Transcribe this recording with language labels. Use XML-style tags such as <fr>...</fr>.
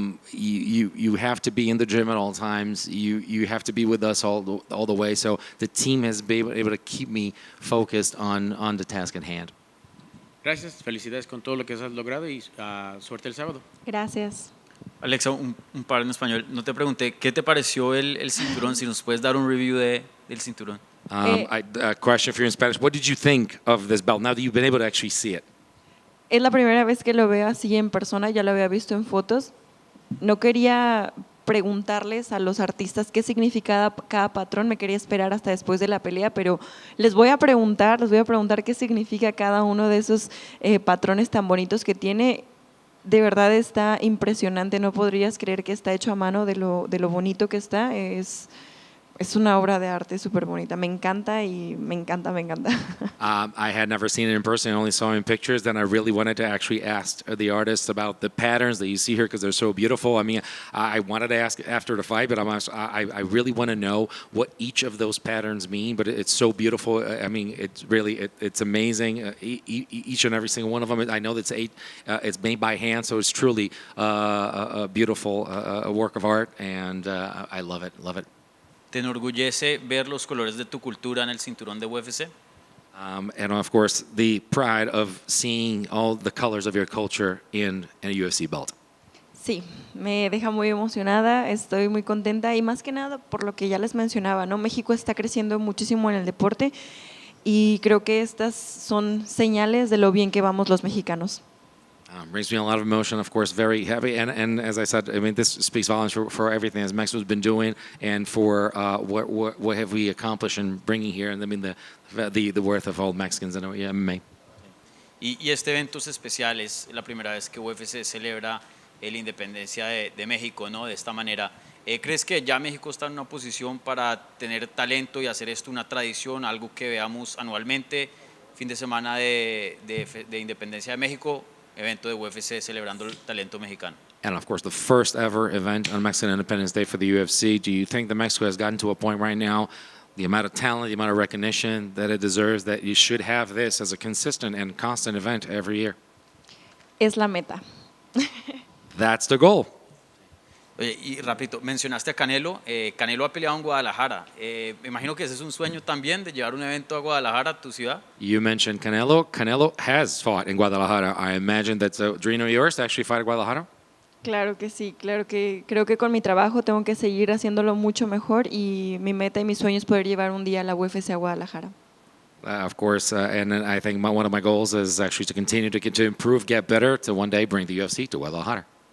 <en>You have to be in the gym at all times. You have to be with us all the way. So the team has been able to keep me focused on the task at hand.</en> <es>Gracias, felicidades con todo lo que has logrado y suerte el sábado. Gracias. Alexa, un par en español. No te pregunté, ¿qué te pareció el cinturón? Si nos puedes dar un review del cinturón.</es> <en>A question for you in Spanish. What did you think of this belt now that you've been able to actually see it?</en> <es>Es la primera vez que lo veo así en persona, ya lo había visto en fotos. No quería preguntarles a los artistas qué significaba cada patrón, me quería esperar hasta después de la pelea, pero les voy a preguntar qué significa cada uno de esos patrones tan bonitos que tiene. De verdad está impresionante, no podrías creer que está hecho a mano de lo bonito que está. es una obra de arte súper bonita. Me encanta y me encanta, me encanta.</es> <en>I had never seen it in person. I only saw it in pictures. Then I really wanted to actually ask the artists about the patterns that you see here because they're so beautiful. I mean, I wanted to ask after the fight, but I really want to know what each of those patterns mean. But it's so beautiful. I mean, it's really it's amazing. Each and every single one of them. I know that's it's made by hand, so it's truly a beautiful work of art, and I love it. Love it.</en> <es>¿Te enorgullece ver los colores de tu cultura en el cinturón de UFC?</es> <en>And of course, the pride of seeing all the colors of your culture in a UFC belt.</en> <es>Sí, me deja muy emocionada, estoy muy contenta y más que nada por lo que ya les mencionaba, ¿no? México está creciendo muchísimo en el deporte y creo que estas son señales de lo bien que vamos los mexicanos.</es> <en>Brings me a lot of emotion, of course, very heavy. And as I said, I mean, this speaks volumes for everything as Mexico's been doing and for what have we accomplished in bringing here, and I mean, the worth of all Mexicans in MMA.</en> <es>Y este evento es especial, es la primera vez que UFC celebra la independencia de México, ¿no? De esta manera. ¿Crees que ya México está en una posición para tener talento y hacer esto una tradición, algo que veamos anualmente, fin de semana de independencia de México? Evento de UFC celebrando el talento mexicano.</es> <en>And of course, the first ever event on Mexican Independence Day for the UFC. Do you think that Mexico has gotten to a point right now, the amount of talent, the amount of recognition that it deserves, that you should have this as a consistent and constant event every year?</en> <es>Es la meta.</es> <en>That's the goal.</en> <es>Oye, y rapidito, mencionaste a Canelo. Canelo ha peleado en Guadalajara. Me imagino que ese es un sueño también de llevar un evento a Guadalajara, a tu ciudad.</es> <en>You mentioned Canelo. Canelo has fought in Guadalajara. I imagine that's a dream of yours to actually fight in Guadalajara.</en> <es>Claro que sí, claro que creo que con mi trabajo tengo que seguir haciéndolo mucho mejor y mi meta y mi sueño es poder llevar un día la UFC a Guadalajara.</es> <en>Of course, and I think one of my goals is actually to continue to improve, get better, to one day bring the UFC to Guadalajara.</en>